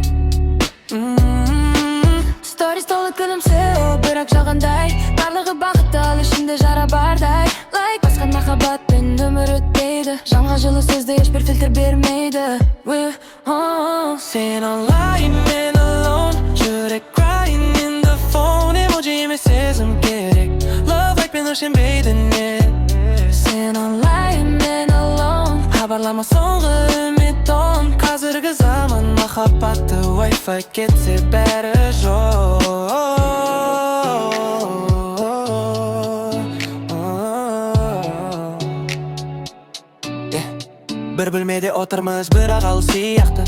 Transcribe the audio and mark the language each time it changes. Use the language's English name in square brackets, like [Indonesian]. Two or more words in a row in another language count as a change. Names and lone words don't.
[Kazakh] Stories толы күлімсеу, бірақ жалғандай. Барлығы бақытты, ал ішінде жара бардай. Лайк басқан махаббатпен өмір өтпейді. Жанға жылы сөзді ешбір фильтр бермейді. Сен онлайн, мен alone. Жүрек [English] crying in the phone. [Kazakh] Emoji емес сезім керек. Love айтпен өлшенбейді не. Сен онлайн, мен alone. Хабарлама соңғы үміт он. Қазіргі заман махаббатты Wi-Fi кетсе бәрі жоқ. Бір бөлмеде отырмыз, бірақ алыс сияқты.